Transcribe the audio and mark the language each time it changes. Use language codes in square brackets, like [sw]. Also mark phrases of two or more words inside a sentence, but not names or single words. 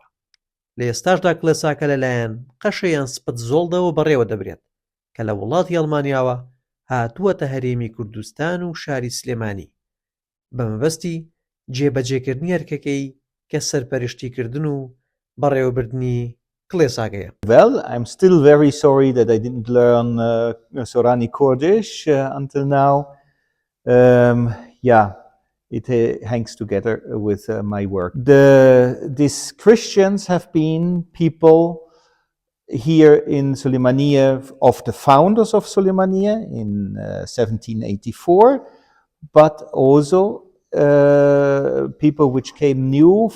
[ckb] لە ئێستاشدا کڵێساکە لەلایەن قەشەیان سپت زۆڵدەوە بەڕێوە دەبرێت کە لە وڵاتی ئەڵمانیاوە هاتووەتە هەرێمی کوردستان و شاری سلێمانی بە مەبەستی جێبەجێکردنی ئەرکەکەی کە سەرپەرشتیکردن و بەڕێوەبردنی کڵێساکەیە. [en] Well, I'm still very sorry that I didn't learn Sorani Kurdish until now. Yeah, it hangs together with my work. These Christians have been people here in Suleymaniye of the founders of Suleymaniye in 1784, but also people which came new